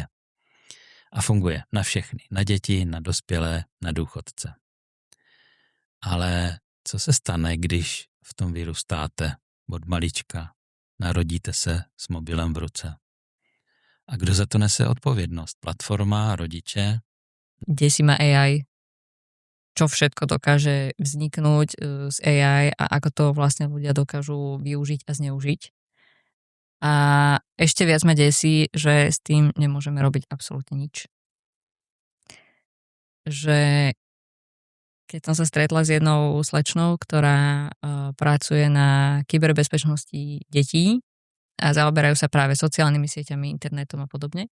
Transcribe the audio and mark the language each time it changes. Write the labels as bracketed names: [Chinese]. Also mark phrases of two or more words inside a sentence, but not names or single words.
[Czech] A funguje na všechny, na děti, na dospělé, na důchodce. Ale co se stane, když v tom vyrůstáte od malička, narodíte se s mobilem v ruce? A kdo za to nese odpovědnost? Platforma, rodiče? [Slovak] Desí ma AI. Čo všetko dokáže vzniknúť z AI a ako to vlastne ľudia dokážu využiť a zneužiť. A ešte viac ma desí, že s tým nemôžeme robiť absolútne nič. Že keď som sa stretla s jednou slečnou, ktorá pracuje na kyberbezpečnosti detí a zaoberajú sa práve sociálnymi sieťami, internetom a podobne.